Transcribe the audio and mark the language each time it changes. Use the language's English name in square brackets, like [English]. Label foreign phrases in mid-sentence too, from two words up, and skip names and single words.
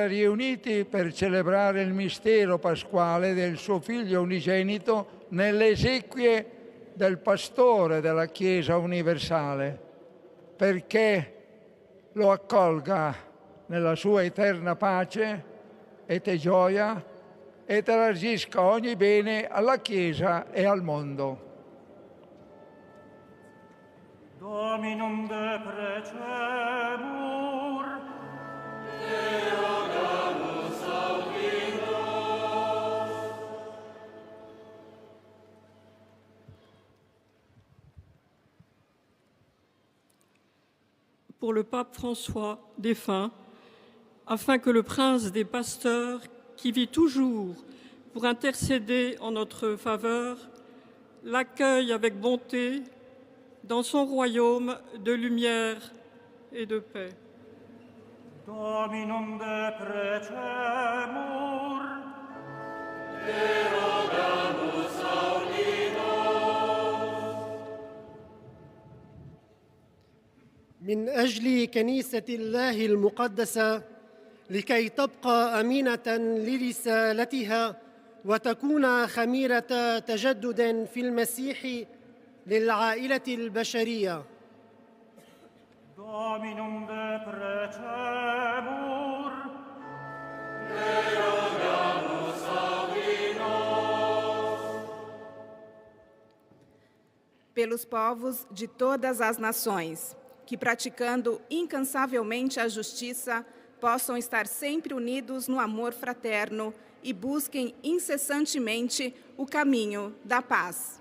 [Italian] riuniti per celebrare il mistero pasquale del suo Figlio unigenito nelle esequie del Pastore della Chiesa universale, perché lo accolga nella sua eterna pace e gioia e elargisca ogni bene alla Chiesa e al mondo. [Latin] Dominum de precemur, Te rogamus audi nos. [French] Pour le pape François, défunt, afin que le prince des pasteurs, qui vit toujours pour intercéder en notre faveur, l'accueille avec bonté dans son royaume de lumière et de paix. [Latin] Dominum de precemur, Te rogamus audi nos. [Arabic] من أجل كنيسة الله المقدسة لكي تبقى أمينة لرسالتها وتكون خميرة تجدد في المسيح للعائلة البشرية. [Latin] Dominum de precemur, [Portuguese] pelos povos de todas as nações, que praticando incansavelmente a justiça, possam estar sempre unidos no amor fraterno e busquem incessantemente o caminho da paz.